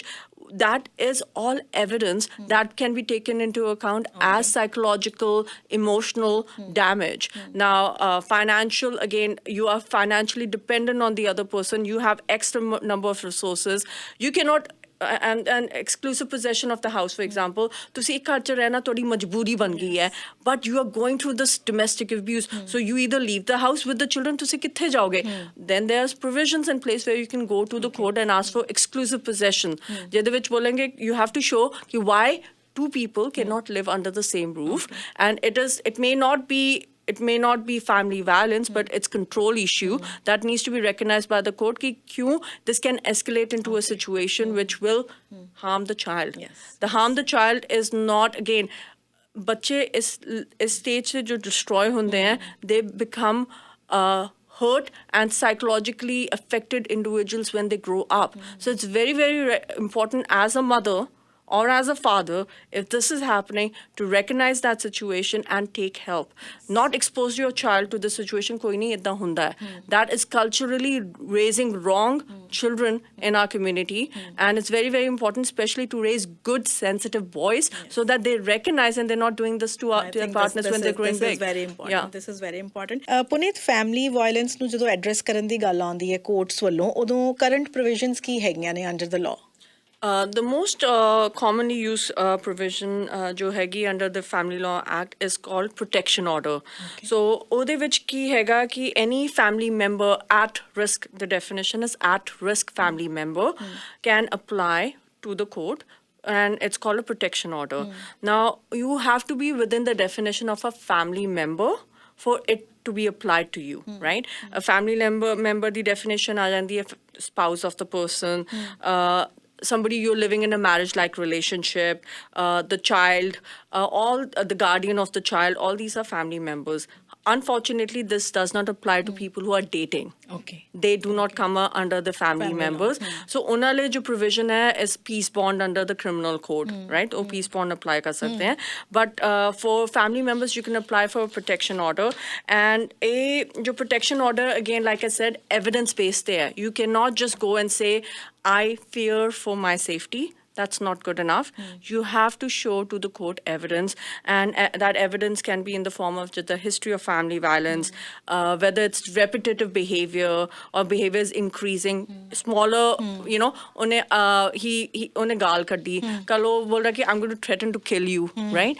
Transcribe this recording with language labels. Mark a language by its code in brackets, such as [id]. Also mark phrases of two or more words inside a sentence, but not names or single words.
[en] That is all evidence that can be taken into account as psychological, emotional damage. Now, financial, again, you are financially dependent on the other person. You have extra number of resources. You cannot, and exclusive possession of the house, for example, [pa] ਤੁਸੀਂ ਇੱਕ ਘਰ 'ਚ ਰਹਿਣਾ ਤੁਹਾਡੀ ਮਜਬੂਰੀ ਬਣ ਗਈ ਹੈ, [en] but you are going through this domestic abuse, so you either leave the house with the children, [pa] ਤੁਸੀਂ ਕਿੱਥੇ ਜਾਓਗੇ? [en] Then there's provisions in place where you can go to the court and ask for exclusive possession, [pa] ਜਿਹਦੇ ਵਿੱਚ ਬੋਲਣਗੇ [en] you have to show ਕਿ why two people cannot live under the same roof, and it may not be family violence, but it's control issue that needs to be recognized by the court [pa] ਕਿ ਕਿਉਂ [en] this can escalate into a situation which will harm the child. The harm the child is not, again, [hi] बच्चे इस stage से जो destroy होते हैं, [en] they become hurt and psychologically affected individuals when they grow up. So it's very, very important as a mother or as a father, if this is happening, to recognize that situation and take help. Not expose your child to the situation, [pa] ਕੋਈ ਨਹੀਂ ਇੱਦਾਂ ਹੁੰਦਾ ਹੈ. [en] That is culturally raising wrong children in our community. And it's very, very important, especially to raise good, sensitive boys, so that they recognize and they're not doing this to their partners when they're growing big. This is very important. This is very important. Puneet, family violence [pa] ਨੂੰ ਜਦੋਂ [en] address [pa] ਕਰਨ ਦੀ ਗੱਲ ਆਉਂਦੀ ਹੈ [en] courts [pa] ਵੱਲੋਂ, ਉਦੋਂ [en] current provisions [pa] ਕੀ ਹੈਗੀਆਂ ਨੇ [en] under the law? The most commonly used provision [pa] ਜੋ ਹੈਗੀ [en] under the Family Law Act is called protection order. So [pa] ਓਦੇ ਵਿੱਚ ਕੀ ਹੈਗਾ ਕਿ [en] any family member at risk, the definition is at risk family member, can apply to the court, and it's called a protection order. Now you have to be within the definition of a family member for it to be applied to you, right? A family member the definition [pa] ਆ ਜਾਂਦੀ ਹੈ, [en] spouse of the person, somebody you're living in a marriage like relationship, the child, all the guardian of the child, all these are family members. Unfortunately, this does not apply to people who are dating. Okay. They do not come under the family members. So [pa] ਉਹਨਾਂ ਲਈ ਜੋ [en] provision ਹੈ is peace bond under the criminal code, right? [pa] ਉਹ [en] peace bond apply [pa] ਕਰ ਸਕਦੇ हैं. [en] But for family members, you can apply for a protection order. And जो protection order, again, like I said, evidence based है. You cannot just go and say, I fear for my safety. That's not good enough. You have to show to the court evidence, and that evidence can be in the form of just the history of family violence, whether it's repetitive behavior or behavior is increasing, smaller, you know, [pa] ਉਹਨੇ ਗਾਲ੍ਹ ਕੱਢੀ, ਕੱਲ੍ਹ ਬੋਲ ਰਿਹਾ ਕਿ [en] I'm going to threaten to kill you, right?